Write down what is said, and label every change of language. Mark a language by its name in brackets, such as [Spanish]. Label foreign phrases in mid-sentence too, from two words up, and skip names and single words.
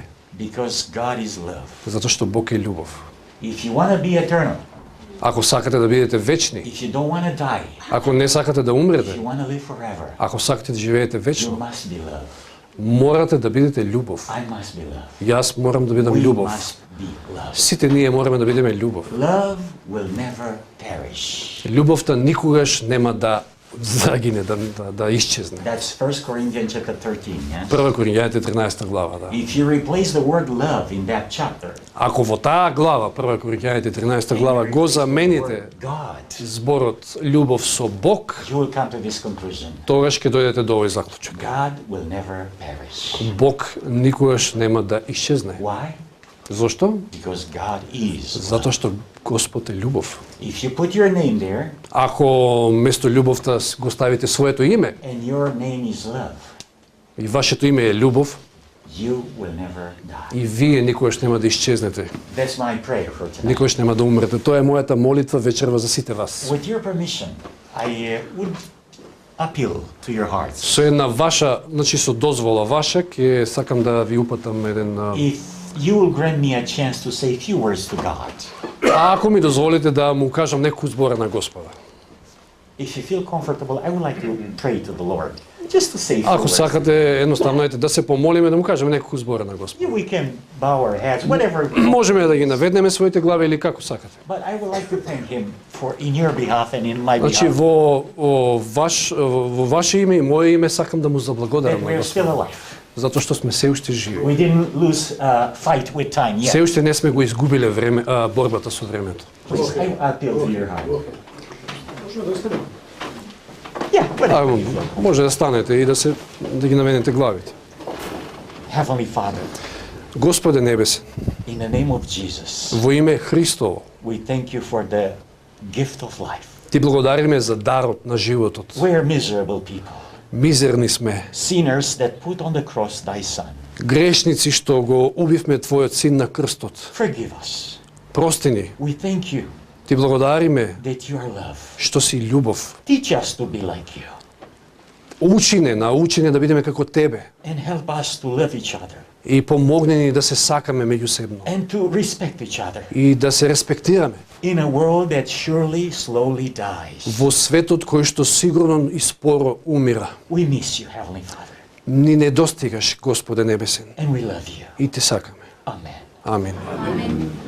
[English] Because God is love. [Macedonian] Затоа што Бог е љубов. [English] If you want to be eternal, [Macedonian] Ако сакате да бидете вечни, [English] if you don't want to die, [Macedonian] ако не сакате да [English] if [Macedonian] умрете, [English] you want to live forever, [Macedonian] ако сакате да живеете [English] you [Macedonian] вечно, [English] must be love. [Macedonian] морате да бидете љубов. [English] I must be love. [Macedonian] Јас морам да бидам [English] We [Macedonian] љубов. [English] must be love. [Macedonian] Сите ние мораме да бидеме љубов. [English] Love will never perish. [Macedonian] Љубовта никогаш нема да загине, да исчезне. [English] That's 1 Corinthians chapter 13, yes? [Macedonian] 1 Коринјаните 13 глава, да. [English] If you replace the word love in that chapter, [Macedonian] Ако во таа глава, 1 Коринјаните 13 глава, [English] and you [Macedonian] го [English] replace the [Macedonian] замените [English] word God, [Macedonian] зборот љубов со Бог, [English] you will come to this conclusion. [Macedonian] тогаш ќе дојдете до овој заклучок. [English] God will never perish. [Macedonian] Бог никогаш нема да исчезне. [English] Why? [Macedonian] Зошто? [English] Because God is. [Macedonian] Затоа што Господ е љубов. [English] If you put your name there [Macedonian] Ако место љубовта го ставите своето име [English] and your name is love, [Macedonian] и вашето име е љубов, [English] you will never die. [Macedonian] И вие никогаш нема да исчезнете. [English] That's my prayer for tonight. [Macedonian] Никогаш нема да умрете. Тоа е мојата молитва вечерва за сите вас. [English] With your permission, I would appeal to your hearts. [Macedonian] Со една ваша, значи со дозвола ваша, ќе сакам да ви упатам еден [English] If you will grant me a chance to say a few words to God, [Macedonian] ако ми дозволите да му кажам некој збора на Господа. [English] if you feel comfortable, I would like to pray to the Lord. Just to say a few [Macedonian] Ако [English] words. [Macedonian] сакате, едноставно ете да се помолиме, да му кажеме некој збора на Господ. [English] Yeah, we can bow our heads, whatever. [Macedonian] Можеме да ги наведнеме своите глави или како сакате. [English] But I would like to thank Him for in your behalf and in my [Macedonian] Значи [English] behalf [Macedonian] во ваше име и мое име сакам да му заблагодарам [English] that [Macedonian] на [English] we're [Macedonian] Господ. [English] still alive. [Macedonian] Затоа што сме се уште живи. [English] We didn't lose fight with time [Macedonian] Се [English] yet. [Macedonian] уште не сме го изгубиле време, борбата со времето. [English] Please, I appeal to your heart. Yeah, whatever. [Macedonian] Може да станете и да ги наведете главите. [English] Heavenly Father, [Macedonian] Господе небесен, [English] in the name of Jesus, [Macedonian] во име Христово, [English] we thank you for the gift of life. [Macedonian] ти благодариме за дарот на животот. [English] We're miserable people, [Macedonian] Мизерни сме, [English] sinners that put on the cross thy Son. [Macedonian] грешници што го убивме твојот син на крстот. [English] Forgive us. [Macedonian] Прости ни. [English] We thank you [Macedonian] Ти благодариме [English] that you are love. [Macedonian] што си љубов. [English] Teach us to be like you [Macedonian] Научи не да бидеме како тебе [English] and help us to love each other [Macedonian] и помогни ни да се сакаме меѓусебно [English] and to respect each other [Macedonian] и да се респектираме [English] in a world that surely slowly dies. [Macedonian] во светот кој што сигурно и споро умира. [English] We miss you, Heavenly Father, [Macedonian] Ни недостигаш, Господе небесен, [English] and we love you. [Macedonian] и те сакаме. [English] Amen. [Macedonian] Амин.